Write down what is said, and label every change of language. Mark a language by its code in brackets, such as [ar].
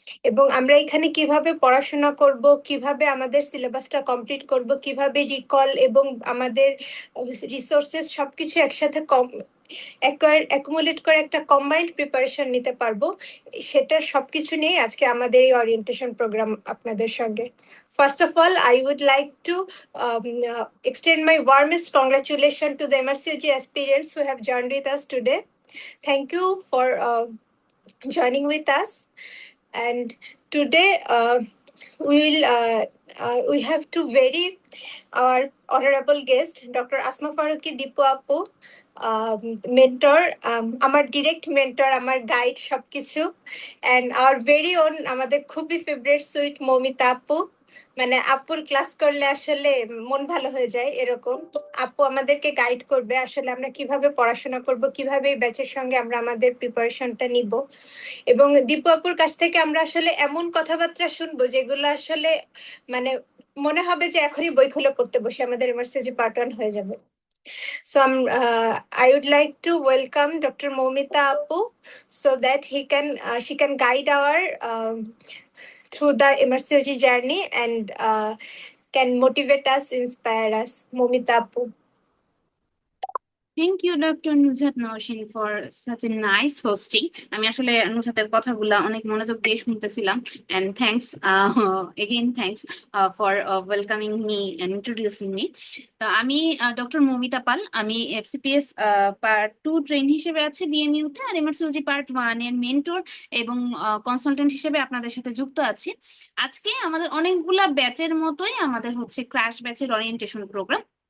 [bn] এবং আমরা এখানে কিভাবে পড়াশোনা করব, কিভাবে আমাদের সিলেবাসটা কমপ্লিট করব, কিভাবে রিকল এবং আমাদের রিসোর্সেস সবকিছু একসাথে অ্যাকুমুলেট করে একটা কম্বাইন্ড প্রিপারেশন নিতে পারবো, সেটার সবকিছু নিয়ে আজকে আমাদের এই ওরিয়েন্টেশন প্রোগ্রাম আপনাদের সঙ্গে। [en] First of all, I would like to extend my warmest congratulations to the MRCOG aspirants who have joined with us today. Thank you for joining with us. And today we have two very our honorable guest, Dr. [bn] Asma Faruqi Dipu Apu, mentor, আমার direct mentor, আমার guide সবকিছু, [en] and our very own [bn] আমাদের খুবই favourite sweet Moumita আপু। মানে আপুর class করলে আসলে মন ভালো হয়ে যায়, এরকম আপু আমাদেরকে গাইড করবে আসলে আমরা কিভাবে পড়াশোনা করব, কিভাবে এই ব্যাচের সঙ্গে আমরা আমাদের প্রিপারেশনটা নিব। এবং দীপু আপুর কাছ থেকে আমরা আসলে এমন কথাবার্তা শুনবো যেগুলো আসলে মানে মনে হবে যে এখনই বই খুলে পড়তে বসে আমাদের এমআরসিজি পার্ট 1 হয়ে যাবে। [en] So I would like to welcome Dr. Momita Apu so that she can guide our through the MRCOG journey and can motivate us, inspire us. Momita Apu. Thank you, Dr. Nuzhat Nausheen, for such a nice hosting. [bn] আমি আসলে নুজহাতের কথাগুলা অনেক মনোযোগ দিয়ে শুনতেছিলাম, [en] and thanks again thanks for welcoming me and introducing me. [bn] তো আমি doctor Moumita Pal, আমি FCPS part 2 train হিসেবে আছি বিএমইউ তে, আর এমআরসিওজি পার্ট 1 এর মেন্টর এবং কনসালটেন্ট হিসেবে আপনাদের সাথে যুক্ত আছি। আজকে আমাদের অনেকগুলা ব্যাচের মতোই আমাদের হচ্ছে ক্র্যাশ ব্যাচের ওরিয়েন্টেশন প্রোগ্রাম।